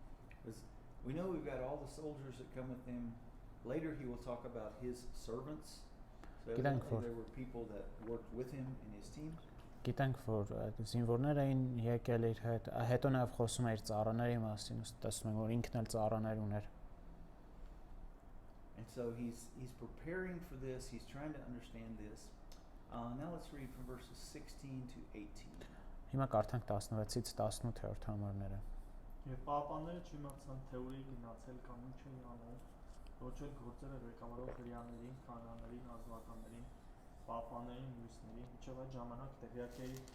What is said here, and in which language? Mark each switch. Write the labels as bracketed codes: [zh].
[en] Because we know we've got all the soldiers that come with him. Later he will talk about his servants. So evidently [hy] որ [en] there were people that worked with him in his team. [hy] Գիտենք, որ զինվորներ էին եկել իր հետ, հետո նաև խոսում է իր ծառաների մասին, տեսնում ենք, որ ինքն էլ ծառաներ ուներ։ [en] And so he's preparing for this. He's trying to understand this. Now let's read from verses 16 to 18. [hy] Հիմա կարդանք 16-ից 18-րդ համարները։ Եվ պահապանները չիմացան, թե ուր է գնացել կամ ինչ էին անում, ոչ էլ գործել է ղեկավարող հրեաներին, քահանաներին, ազնվականներին, պահապաններին, մյուսներին, ինչև այդ ժամանակ տեղյակ էի